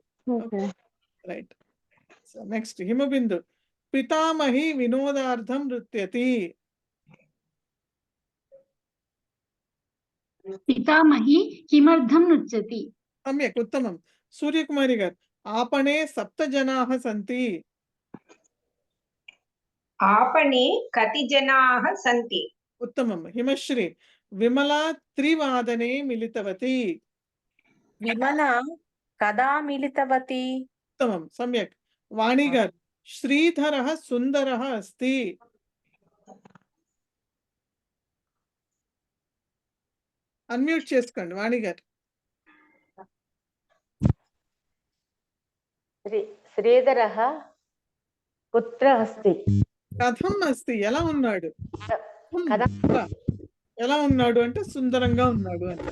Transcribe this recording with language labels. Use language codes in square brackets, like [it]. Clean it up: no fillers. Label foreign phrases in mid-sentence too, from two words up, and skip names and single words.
[en] right. so next [te] హిమబిందు. [sa] పితామహి వినోదార్థం నృత్యతి. పితామహి కిమర్థం నృత్యతి. సమ్యక్ ఉత్తమం. సూర్యకుమారి గారు. आपणे 7 जनाः सन्ति. आपणे कति जनाः सन्ति. उत्तमं. हिमश्री. विमला 3 वादने मिलितवती. विमला कदा मिलितवती. उत्तमं सम्यक्. वाणी गारु. श्रीधरः सुन्दरः अस्ति. [te] अनम्यूट చేసుకోండి వాణి గారు. [sa] శ్రీధరः కుత్ర అస్తి. కథం అస్తి [te] ఎలా ఉన్నాడు. ఎలా ఉన్నాడు అంటే సుందరంగా ఉన్నాడు అంటే.